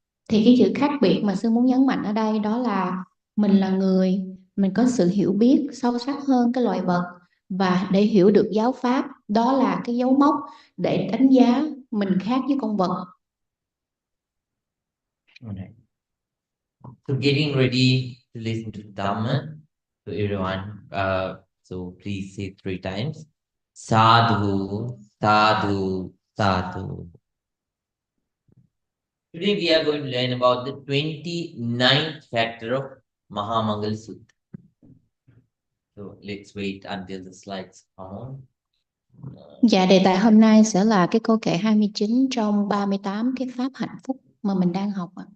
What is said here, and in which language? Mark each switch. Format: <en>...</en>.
<vi>Thì cái sự khác biệt mà sư muốn nhấn mạnh ở đây đó là mình là người, mình có sự hiểu biết sâu sắc hơn cái loài vật, và để hiểu được giáo pháp, đó là cái dấu mốc để đánh giá mình khác với con vật.</vi> <en>Alright. So getting ready to listen to Dhamma to everyone. So please say 3 times. Sadhu, sadhu, sadhu. Today we are going to learn about the 29th factor of Mahamangal Sutta. So let's wait until the slides come on.</en> <vi>Dạ, đề tài hôm nay sẽ là cái câu kệ 29 trong 38 cái pháp hạnh phúc mà mình đang học ạ.</vi>